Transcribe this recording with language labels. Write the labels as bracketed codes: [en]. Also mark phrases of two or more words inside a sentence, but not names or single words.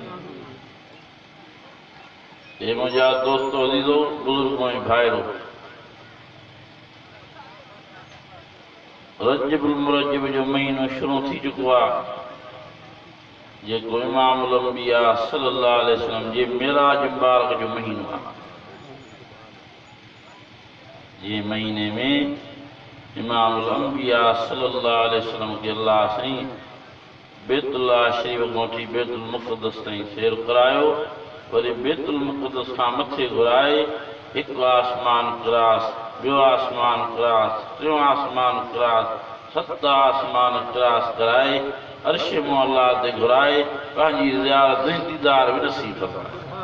[sd] हे मुंहिंजा दोस्तो अज़ीज़ो बुज़ुर्गो ऐं भाइरो, रजबुल मुरज्जब जो महीनो शुरू थी चुको आहे, जेको इमामुल अंबिया [ar] صلى الله عليه وسلم [sd] जे मेराज मुबारक जो महीनो आहे। ये महीने में इमामुल अंबिया [ar] صلى الله عليه وسلم [sd] के अल्लाह साईं बैतुल्लाह शरीफ मोटी बैतुल मुक़द्दस ताईं सैर करायो, वरी बैतुल मुक़द्दस खां मथे घुराए हिकु आसमान क्रॉस, ॿियो आसमान क्रॉस, टियों आसमान क्रॉस, 7 आसमान क्रॉस कराए अर्श मुअल्ला ते घुराए पंहिंजी ज़ियारत ऐं दीदार बि नसीब फरमाए।